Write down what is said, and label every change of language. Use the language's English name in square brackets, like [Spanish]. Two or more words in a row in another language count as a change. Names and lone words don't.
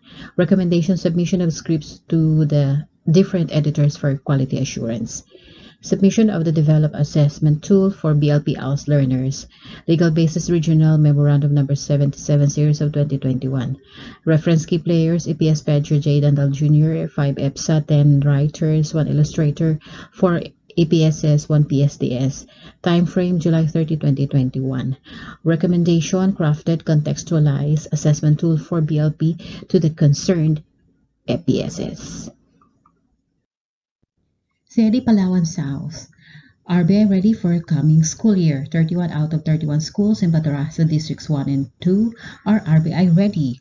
[English] Recommendation submission of scripts to the different editors for quality assurance. Submission of the developed assessment tool for BLP ALS learners. Legal Basis Regional Memorandum Number 77 Series of 2021. Reference key players, EPS Pedro J. Dandal Jr., 5 EPSA, 10 writers, 1 illustrator, 4 APSS, 1 PSDS. Time frame July 30, 2021. Recommendation: crafted contextualized assessment tool for BLP to the concerned APSS. CID Palawan South. RBI ready for coming school year. 31 out of 31 schools in Batarasa Districts 1 and 2 are RBI ready.